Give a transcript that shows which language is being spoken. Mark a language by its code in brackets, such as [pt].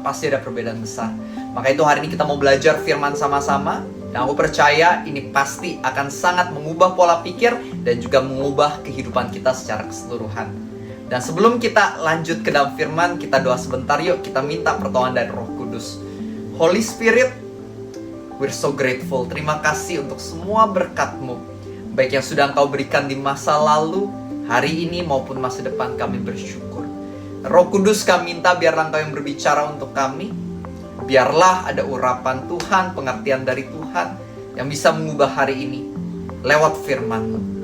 [id] Pasti ada perbedaan besar. Maka itu hari ini kita mau belajar firman sama-sama. Dan aku percaya ini pasti akan sangat mengubah pola pikir dan juga mengubah kehidupan kita secara keseluruhan. Dan sebelum kita lanjut ke dalam firman, kita doa sebentar yuk. Kita minta pertolongan dari Roh Kudus. [en] Holy Spirit, we're so grateful. [id] Terima kasih untuk semua berkat-Mu, baik yang sudah Engkau berikan di masa lalu, hari ini maupun masa depan. Kami bersyukur. Roh Kudus, kami minta biarlah Engkau yang berbicara untuk kami. Biarlah ada urapan Tuhan, pengertian dari Tuhan yang bisa mengubah hari ini lewat firman-Mu.